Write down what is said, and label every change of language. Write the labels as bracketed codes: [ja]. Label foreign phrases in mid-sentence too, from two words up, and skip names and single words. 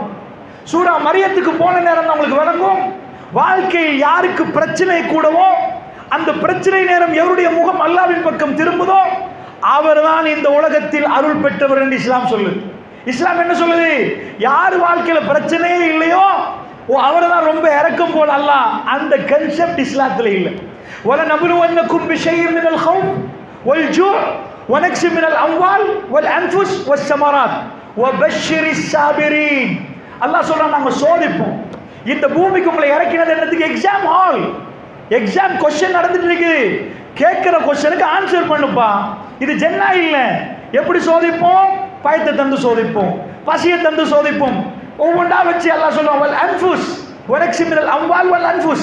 [ta] சூரா மரியத்துக்கு போன நேரம் நம்மளுக்கு விளங்கும். வாழ்க்கையில் யாருக்கு பிரச்சனை கூடவோ அந்த பிரச்சனை நேரம் எவருடைய முகம் அல்லாஹ்வின் பக்கம் திரும்புதோ அவர்தான் இந்த உலகத்தில் அருள் பெற்றவர் என்று இஸ்லாம் சொல்லுது. இஸ்லாம் என்ன சொல்லுது? யார் வாழ்க்கையில பிரச்சனையே இல்லையோ அவர்தான் ரொம்ப இறக்கம் போல அல்லாஹ். அந்த கான்செப்ட் இஸ்லாத்துல இல்லை. [ar] وَلَنَبْلُوَنَّكُمْ بِشَيْءٍ مِنَ الْخَوْفِ وَالْجُوعِ وَنَقْصٍ مِنَ الْأَمْوَالِ وَالْأَنْفُسِ وَالثَّمَرَاتِ وَبَشِّرِ الصَّابِرِينَ. [ta] அல்லாஹ் சொல்றான், நாங்க சோதிப்போம். இந்த பூமிக்கு உங்களை இறக்கினது என்னதுக்கு? [en] exam hall. exam question [ta] நடந்துட்டு இருக்கு. கேட்கிற கொஸ்டினுக்கு ஆன்சர் பண்ணுப்பா. இது ஜென்னா இல்ல. எப்படி சோதிப்போம்? பயத்தை தந்து சோதிப்போம், பசியை தந்து சோதிப்போம். ஒவ்வொன்றா வச்சு அல்லாஹ் சொல்றான், [ar] والأنفس ونقص من الأموال والأنفس.